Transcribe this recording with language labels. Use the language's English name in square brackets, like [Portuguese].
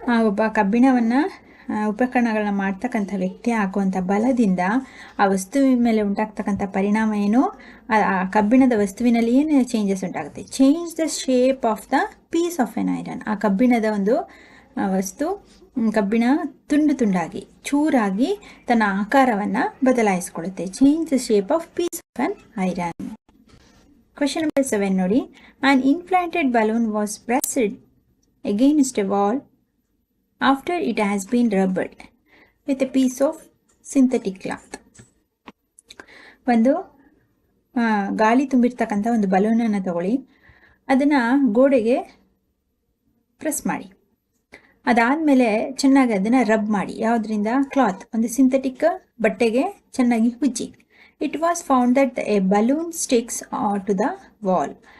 [Kannada] ಒಬ್ಬ ಕಬ್ಬಿಣವನ್ನು ಉಪಕರಣಗಳನ್ನ ಮಾಡ್ತಕ್ಕಂಥ ವ್ಯಕ್ತಿ ಹಾಕುವಂಥ ಬಲದಿಂದ ಆ ವಸ್ತುವಿನ ಮೇಲೆ ಉಂಟಾಗ್ತಕ್ಕಂಥ ಪರಿಣಾಮ ಏನು, ಆ ಕಬ್ಬಿಣದ ವಸ್ತುವಿನಲ್ಲಿ ಏನು ಚೇಂಜಸ್ ಉಂಟಾಗುತ್ತೆ? [English] Change the shape of the piece of an iron. [Kannada] ಆ ಕಬ್ಬಿಣದ ಒಂದು ವಸ್ತು, ಕಬ್ಬಿಣ ತುಂಡು ತುಂಡಾಗಿ ಚೂರಾಗಿ ತನ್ನ ಆಕಾರವನ್ನು ಬದಲಾಯಿಸ್ಕೊಳ್ಳುತ್ತೆ. [English] Change the shape of piece of an iron. [Kannada] Question number 7 ನೋಡಿ. [English] An inflated balloon was pressed against a wall after it has been rubbed with a piece of synthetic cloth. [Kannada] ಒಂದು ಗಾಳಿ ತುಂಬಿರ್ತಕ್ಕಂಥ ಒಂದು ಬಲೂನನ್ನು ತಗೊಳ್ಳಿ, ಅದನ್ನು ಗೋಡೆಗೆ ಪ್ರೆಸ್ ಮಾಡಿ, ಅದಾದಮೇಲೆ ಚೆನ್ನಾಗಿ ಅದನ್ನು ರಬ್ ಮಾಡಿ. ಯಾವುದರಿಂದ? [English] cloth, [Kannada] ಒಂದು ಸಿಂಥೆಟಿಕ್ ಬಟ್ಟೆಗೆ ಚೆನ್ನಾಗಿ ಉಜ್ಜಿ. [English] It was found that a balloon sticks to the wall.